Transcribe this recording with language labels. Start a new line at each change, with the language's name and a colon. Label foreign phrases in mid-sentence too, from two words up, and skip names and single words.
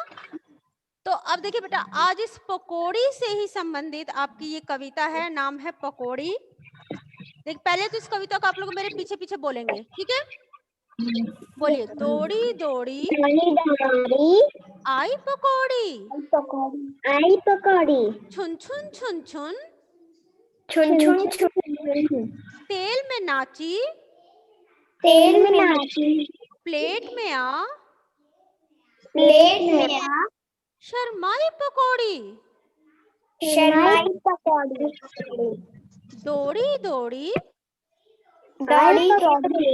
Hindi: तो अब देखिए बेटा, आज इस पकोड़ी से ही संबंधित आपकी ये कविता है, नाम है पकोड़ी। देख, पहले तो इस कविता को आप लोग मेरे पीछे पीछे बोलेंगे, ठीक है? बोलिए, दौड़ी दौड़ी आई पकोड़ी, आई पकौड़ी, छुन छुन छुन छुन छुन छुन छुन, तेल में नाची, तेल में नाची, प्लेट में आ, प्लेट में आ, शर्माई पकोड़ी, शर्माई पकौड़ी, दौड़ी दौड़ी दौड़ी दौड़ी